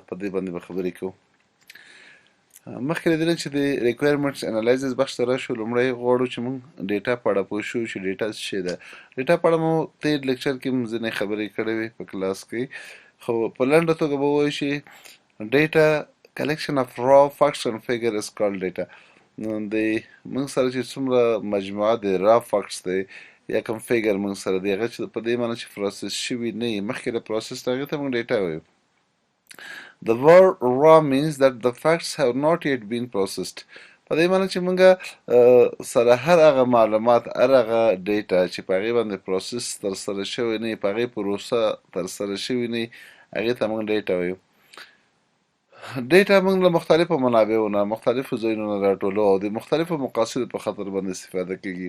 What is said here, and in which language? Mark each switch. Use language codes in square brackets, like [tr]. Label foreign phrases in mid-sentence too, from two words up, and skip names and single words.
[ps] په دې باندې به خبرې کوو. مخکې له دې نه چې د [en] requirements analysis [ps] بخش ته راشو، لومړی غواړو چې موږ ډیټا په اړه پوه شو چې ډیټا څه شی ده. ډیټا په اړه مو تېر لیکچر کې هم ځینې خبرې کړې وې په کلاس کې، خو په لنډه توګه به ووایو چې ډیټا [en] collection of raw facts and figure is called data. [ps] نو د موږ سره چې څومره مجموعه د [en] raw facts [ps] دی یا کوم فیګر موږ سره دی، هغه چې په دې معنی چې پروسس شوي نه وي، مخکې له پروسس نه، هغې ته موږ ډیټا وایو. [en] The word raw means that the facts have not yet been processed. [ps] په دې معنی چې موږ سره هر هغه معلومات، هر هغه ډیټا چې په هغې باندې پروسس ترسره شوی نه وي، په هغې پروسه ترسره شوي نه وي، هغې ته موږ ډیټا وایو. ډیټا موږ له مختلفو منابعو نه، مختلفو ځایونو نه راټولو او د مختلفو مقاصدو په خاطر باندې استفاده کېږي.